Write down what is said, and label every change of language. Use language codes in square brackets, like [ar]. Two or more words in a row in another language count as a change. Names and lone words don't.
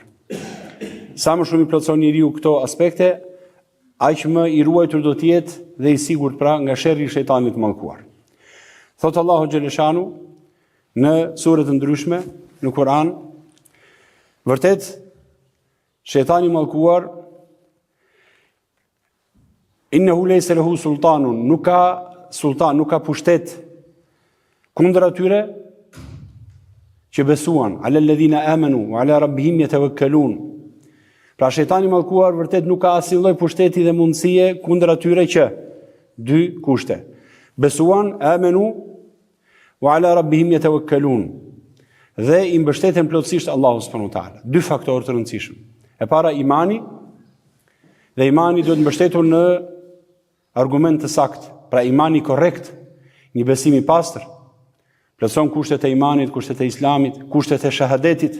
[sq] Sa më shumë I plotson njeriu këto aspekte, aq më I ruajtur do të jetë dhe I sigurt pra nga sherri I shejtanit të mallkuar. Thot Allahu xheleshanu në sure të ndryshme në Kur'an, vërtet shejtani I mallkuar [ar] إنه ليس له سلطان, [sq] nuk ka sultan, nuk ka pushtet kundër atyre që besuan, [ar] على الذين آمنوا وعلى ربهم يتوكلون. [sq] Pra shejtani I mallkuar vërtet nuk ka asnjë lloj pushteti dhe mundësie kundër atyre që dy kushte. Besuan, [ar] آمنوا وعلى ربهم يتوكلون. [sq] Dhe I mbështeten plotësisht Allahu [ar] سبحانه وتعالى. [sq] Dy faktorë të rëndësishëm. E para imani, dhe imani duhet mbështetur në argument të saktë. Pra imani korrekt, një besim I pastër. Plotëson kushtet e imanit, kushtet e islamit, kushtet e shahadetit.